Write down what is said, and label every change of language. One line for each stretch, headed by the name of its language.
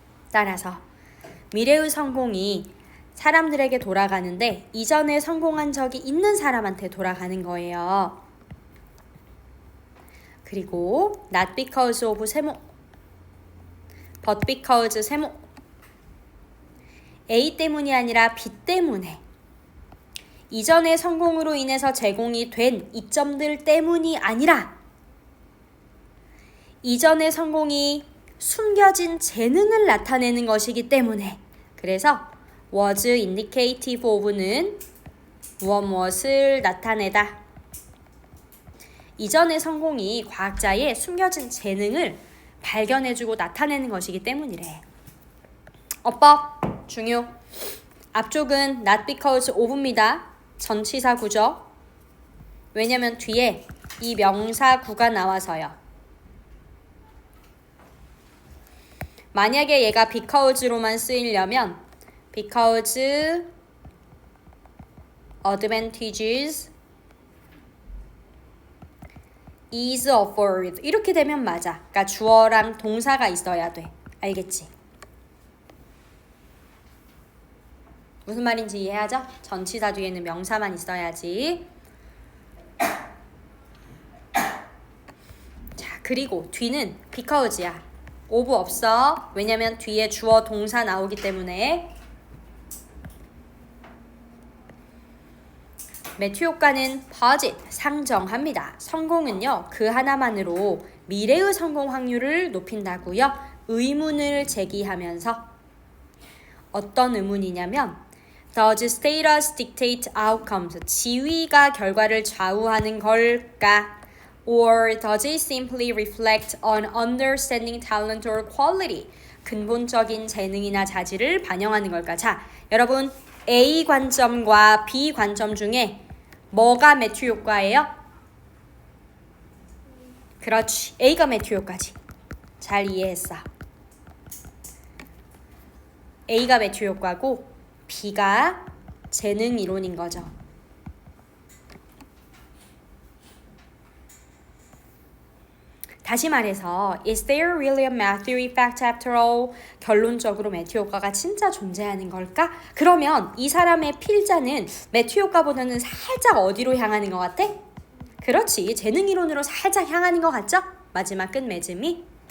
Korean: 따라서 미래의 성공이 사람들에게 돌아가는데 이전에 성공한 적이 있는 사람한테 돌아가는 거예요.
English: 그리고 not because of 세모, but because 세모.
Korean: A 때문이 아니라 B 때문에. 이전의 성공으로 인해서 제공이 된 이점들 때문이 아니라 이전의 성공이 숨겨진 재능을 나타내는 것이기 때문에. 그래서
English: was indicative of
Korean: 는 무엇을 나타내다. 이전의 성공이 과학자의 숨겨진 재능을 발견해주고 나타내는 것이기 때문이래. 어법 중요. 앞쪽은
English: not because of
Korean: 입니다. 전치사 구죠. 왜냐면 뒤에 이 명사 구가 나와서요. 만약에 얘가 because로만 쓰이려면
English: because advantages is offered
Korean: 이렇게 되면 맞아. 그러니까 주어랑 동사가 있어야 돼. 알겠지? 무슨 말인지 이해하죠? 전치사 뒤에는 명사만 있어야지. 자, 그리고 뒤는 because야. of 없어. 왜냐면 뒤에 주어 동사 나오기 때문에. 매튜 효과는 posit, 상정합니다. 성공은요, 그 하나만으로 미래의 성공 확률을 높인다고요. 의문을 제기하면서. 어떤 의문이냐면
English: Does status dictate outcomes?
Korean: 지위가 결과를 좌우하는 걸까?
English: Or does it simply reflect on understanding talent or quality?
Korean: 근본적인 재능이나 자질을 반영하는 걸까? 자, 여러분 A 관점과 B 관점 중에 뭐가 매튜 효과예요? 그렇지. A가 매튜 효과지. 잘 이해했어. A가 매튜 효과고 B가 재능 이론인 거죠. 다시 말해서
English: Is there really a Matthew effect after all?
Korean: 결론적으로 매튜 효과가 진짜 존재하는 걸까? 그러면 이 사람의 필자는 매튜 효과보다는 살짝 어디로 향하는 것 같아? 그렇지. 재능 이론으로 살짝 향하는 것 같죠? 마지막 끝맺음이.